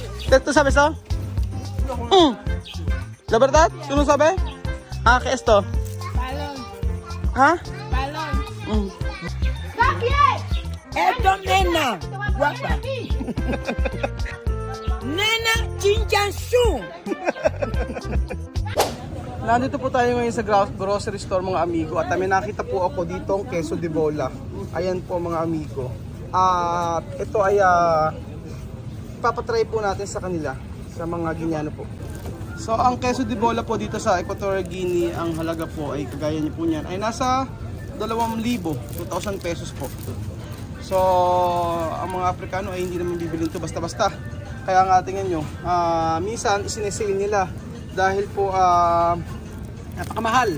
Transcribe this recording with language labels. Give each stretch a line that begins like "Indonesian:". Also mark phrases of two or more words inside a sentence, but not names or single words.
Spanish: ¿Tú sabes esto? ¿La verdad? ¿Tú no sabes? Ah, ¿qué es esto? Balón. ¿Ah? Balón. Esto nena. Guapa. Nena Chinchanshu.
Filipino: Nandito po tayo ngayon sa grocery store mga amigo at may nakita po ako dito ang
Spanish: queso de bola.
Filipino: Ayan po mga amigo. At ito ay papatry po natin sa kanila, sa mga Guineano po. So ang
Spanish: queso de bola
Filipino: po dito sa Equatorial Guinea, ang halaga po ay kagaya niyo po niyan ay nasa 2,000 pesos po. So ang mga Afrikano ay hindi naman bibilin ito basta-basta. Kaya nga tingnan nyo, minsan isinesale nila dahil po napakamahal.